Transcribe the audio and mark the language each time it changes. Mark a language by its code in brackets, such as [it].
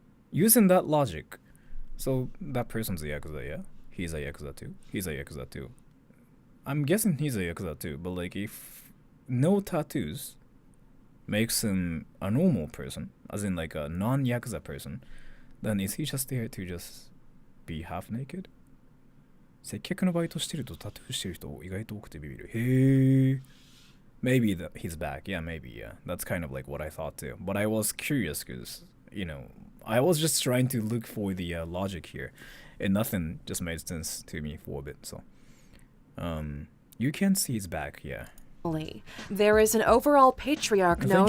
[en] Using that logic. So, that person's a Yakuza, yeah? He's a Yakuza too. He's a Yakuza too. I'm guessing he's a Yakuza too, but like, if no tattoos makes him a normal person, as in like a non-Yakuza person, then is he just there to just be half naked? [ja] 接客のバイトしてるとタトゥーしてる人意外と多くてビビる。 [en] へえ。Maybe he's back. Yeah, maybe, yeah. That's kind of like what I thought too. But I was curious because, I was just trying to look for the logic here. And nothing just made sense to me for a bit, so. You can see he's back, yeah. There is an overall patriarch known